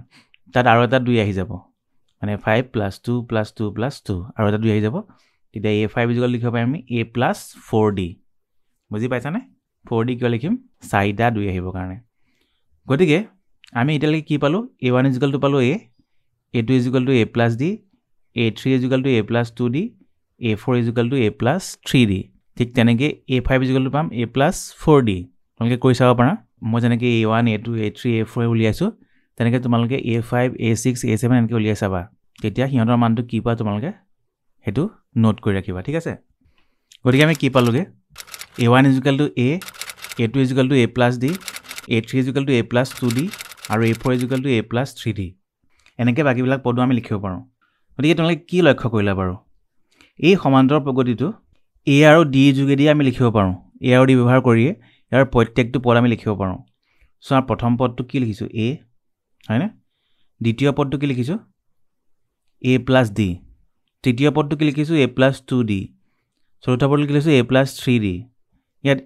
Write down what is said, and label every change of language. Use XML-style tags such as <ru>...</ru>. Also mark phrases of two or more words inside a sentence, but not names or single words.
<as>তাত আৰু এটা 2 আহি যাব, মানে 5 + 2 + 2 + 2 আৰু এটা 2 আহি যাব। তেতিয়া A5 = লিখিব পাৰিম আমি A + 4D। বুজি পাইছানে? 4D কিয় লিখিম? 4টা 2 আহিবৰ কাৰণে। গতিকে আমি এতিয়ালৈকে কি পালোঁ?</as> <en>A1 = পালোঁ A, A2 is equal to A plus D, A3 is equal to A plus 2D, A4 is equal to A plus 3D.</en> <as>ঠিক তেনেকে</as> <en>A5 is equal to পাম A plus 4D.</en> <as>তোমালোকে কৰি চাব পাৰা মই যেনেকে A1, A2, A3, A4 উলিয়াইছো তেনেকে তোমালোকে A5, A6, A7 এনেকে উলিয়াই চাবা তেতিয়া হিহঁতৰ মানটো কি পা তোমালোকে হেতু নোট কৰি ৰাখিবা ঠিক আছে গতিকে আমি কি পালোগে</as> <en>A1 is equal to A, A2 is equal to A plus D, A3 is equal to A plus 2D</en> <as>আৰু</as> <en>A4 is equal to A plus 3D</en> <as>এনেকে বাকিবিলাক পদো আমি লিখিব পাৰো গতিকে তোমালোকে কি লক্ষ্য কৰিলা বাৰু এই সমান্তৰাল প্ৰগতিটো A আৰু D যোগেদি আমি লিখিব পাৰো A আৰু D ব্যৱহাৰ কৰি ইয়াৰ প্ৰত্যেকটো পদ আমি লিখিব পাৰো সো আমাৰ প্ৰথম পদটো কি লিখিছো A হয় না দ্বিতীয় পদটো কি লিখিছো</as> <en>A plus D</en> <as>তৃতীয় পদটো কি লিখিছো</as> <en>A plus 2D</en> <as>চতুৰ্থ পদটো কি লিখিছো</as> <en>A plus 3D</en> <as>ইয়াত</as>